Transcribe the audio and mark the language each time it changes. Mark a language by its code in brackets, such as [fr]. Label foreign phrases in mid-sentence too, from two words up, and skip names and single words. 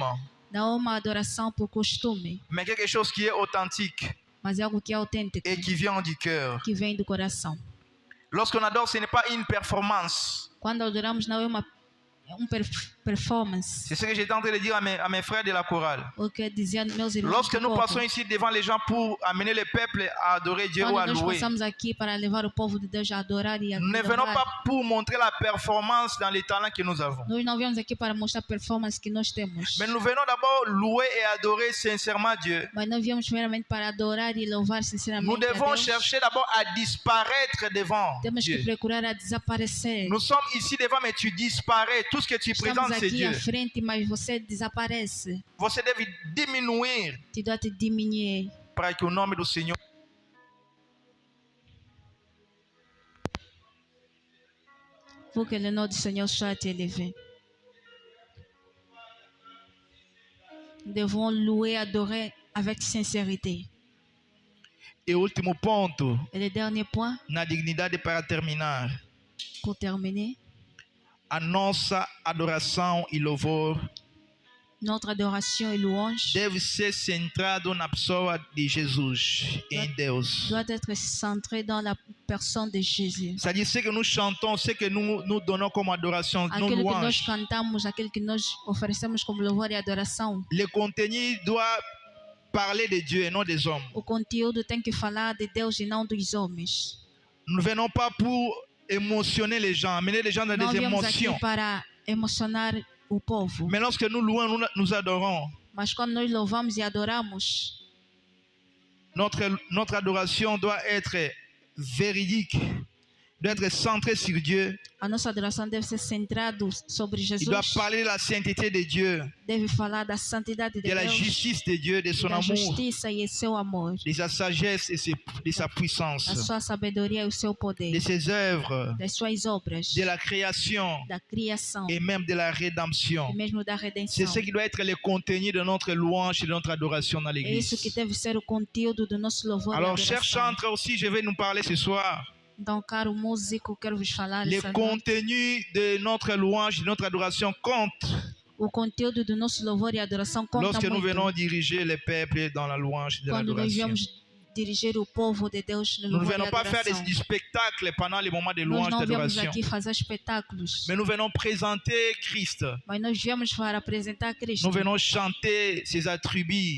[pt] Não é uma adoração por costume, [fr] mais quelque chose qui est authentique [pt] mas é algo que é autêntico, [fr] et qui vient du cœur. [pt] que vem do coração. [fr] Lorsqu'on adore, ce n'est pas une performance. [pt] Quando adoramos, não é uma performance. [fr] C'est ce que j'étais en train de dire à mes frères de la chorale. [pt] O que dizia meus irmãos [fr] Lorsque [pt] do [fr] nous [pt] corpo. [fr] passons ici devant les gens pour amener le peuple à adorer Dieu ou à [pt] Quando nós [fr] louer, [pt] passamos aqui para levar o povo de Deus a adorar e a [fr] nous ne venons [pt] louvar, [fr] pas pour montrer la performance dans les talents que nous avons. [pt] nós não viemos aqui para mostrar a performance que nós temos. [fr] Mais nous venons d'abord louer et adorer sincèrement Dieu. [pt] Mas nós viemos primeiramente para adorar e louvar sinceramente [fr] Nous [pt] a [fr] devons [pt] Deus. [fr] chercher d'abord à disparaître devant [pt] Temos que [fr] Dieu. [pt] procurar a desaparecer. [fr] Nous sommes ici devant, mais tu disparais. Tout ce que tu [pt] Estamos [fr] présentes, c'est [pt] aqui [fr] Dieu. [pt] à frente, mas você desaparece. Você deve diminuir [fr] Tu dois te diminuir. [pt] para que o nome do Senhor. [fr] Pour que le nom du Seigneur soit élevé. Nous devons louer, adorer avec sincérité. [pt] E o último ponto, [fr] Et le dernier point, [pt] na dignidade para terminar, [fr] pour terminer, [pt] a nossa adoração e louvor [fr] notre adoration et louange [pt] deve ser centrado na pessoa de Jesus, em Deus. [fr] doit être centrée dans la personne de Jésus. C'est-à-dire ce que nous chantons, ce que nous donnons comme adoration, nos [pt] Aquilo que nós [fr] louanges. [pt] cantamos, aquilo que nós oferecemos como louvor e adoração, [fr] Le contenu doit parler de Dieu et non des hommes. [pt] o conteúdo tem que falar de Deus e não dos homens. [fr] Nous ne venons pas pour émotionner les gens, amener les gens dans [pt] Não [fr] des [pt] viemos aqui [fr] émotions. [pt] para emocionar o povo. [fr] Mais lorsque nous louons, nous adorons, [pt] Mas quando nós louvamos e adoramos, [fr] notre adoration doit être véridique, doit être centrée sur Dieu. [pt] a nossa adoração deve ser centrada sobre [fr] Il doit [pt] Jesus, [fr] parler de la sainteté de Dieu, [pt] deve falar da santidade de [fr] de la [pt] Deus, [fr] justice de Dieu, de son [pt] da [fr] amour, [pt] justiça e seu amor, [fr] de sa sagesse et de sa [pt] da [fr] puissance, [pt] sua sabedoria e o seu [fr] de [pt] poder, [fr] ses œuvres, [pt] das suas obras, [fr] de la création [pt] da criação [fr] et même de la rédemption. [pt] e mesmo da [fr] C'est [pt] redenção. [fr] ce qui doit être le contenu de notre louange et de notre adoration dans [pt] É isso que [fr] l'église. [pt] deve ser o conteúdo do nosso louvor [fr] Alors, [pt] e [fr] cher [pt] adoração. [fr] chanteur aussi, je vais nous parler ce soir. [pt] Então, caro músico, quero vos falar [fr] Le [pt] essa noite. [fr] contenu de notre louange, de notre adoration compte [pt] O conteúdo do nosso louvor e adoração conta [fr] lorsque nous [pt] muito. [fr] venons diriger le peuple dans la louange et de [pt] Quando nós [fr] l'adoration. [pt] viemos dirigir o povo de Deus no [fr] Nous ne [pt] louvor e [fr] venons pas faire [pt] adoração. [fr] du spectacle pendant les moments de [pt] Nós [fr] louange et [pt] não viemos [fr] d'adoration, [pt] aqui fazer espetáculos, [fr] mais nous venons présenter Christ. [pt] mas nós viemos para apresentar Cristo. [fr] Nous venons chanter ses attributs.